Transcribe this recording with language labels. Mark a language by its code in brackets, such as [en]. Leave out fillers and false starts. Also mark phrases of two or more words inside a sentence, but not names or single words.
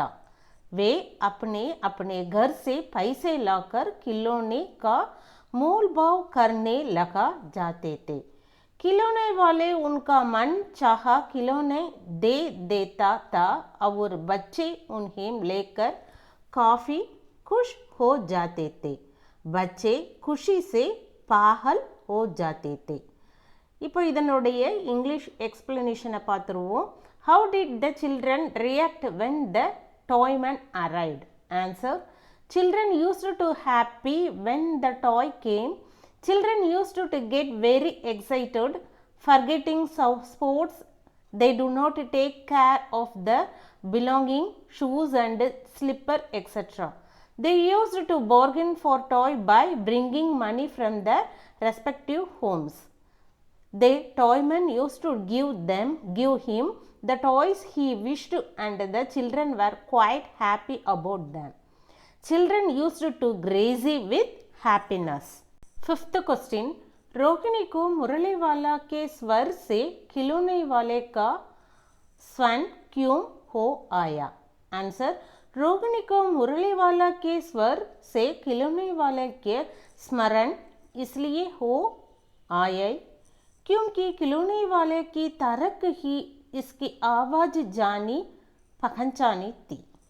[hi] वे अपने अपने घर से पैसे लाकर खिलौने का मोल भाव करने लगा जाते थे. खिलौने वाले उनका मन चाह खिलौने दे देता था और बच्चे उन्हें लेकर काफ़ी खुश हो जाते थे. बच्चे खुशी से पागल हो जाते थे. [ta] இப்போ இதனுடைய [en] English explanation [ta] பார்த்துருவோம். [en] How did the children react when the toyman arrived? Answer: Children used to happy when the toy came. Children used to get very excited, forgetting sports. They do not take care of the belonging, shoes and slipper, etc. They used to bargain for toy by bringing money from their respective homes. The toyman used to give him the toys he wished, and the children were quite happy about them. Children used to crazy with happiness. fifth question, [hi] रोहिणी को मुरलीवाला के स्वर से खिलौने वाले का स्वन क्यों हो आया? आंसर: रोहिणी को मुरलीवाला के स्वर से खिलौने वाले के स्मरण इसलिए हो आया क्योंकि खिलौने वाले की तरक ही इसकी आवाज़ जानी पहचानी थी.